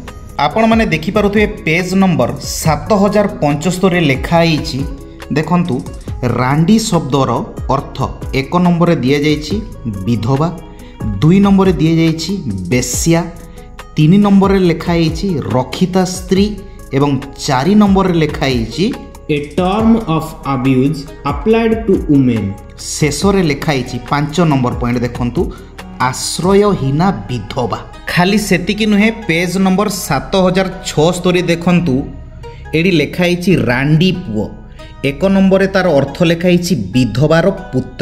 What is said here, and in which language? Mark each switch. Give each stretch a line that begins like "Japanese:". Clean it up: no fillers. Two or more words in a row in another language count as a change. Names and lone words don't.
Odia: ଆପଣମାନେ ଦେଖିପାରୁଥିବେ
English: page number
Odia: 7075ରେ ଲେଖା ହେଇଛି। ଦେଖନ୍ତୁ, ରାଣ୍ଡି ଶବ୍ଦର ଅର୍ଥ 1 ନମ୍ବରରେ ଦିଆଯାଇଛି ବିଧବା, 2 ନମ୍ବରରେ ଦିଆଯାଇଛି ବେଶ୍ୟା, 3 ନମ୍ବରରେ ଲେଖା ହେଇଛି ରକ୍ଷିତା ସ୍ତ୍ରୀ ଏବଂ 4 ନମ୍ବରରେ ଲେଖା ହେଇଛି
English: A term of abuse applied to women।
Odia: ଶେଷରେ ଲେଖା ହେଇଛି 5 ନମ୍ବର ପଏଣ୍ଟ ଦେଖନ୍ତୁ, ଆଶ୍ରୟହୀନା ବିଧବା। ଖାଲି ସେତିକି ନୁହେଁ,
English: page number
Odia: 7076 ଦେଖନ୍ତୁ, ଏଠି ଲେଖା ହେଇଛି ରାଣ୍ଡି ପୁଅ। 1 ନମ୍ବରରେ ତାର ଅର୍ଥ ଲେଖା ହେଇଛି ବିଧବାର ପୁତ୍ର।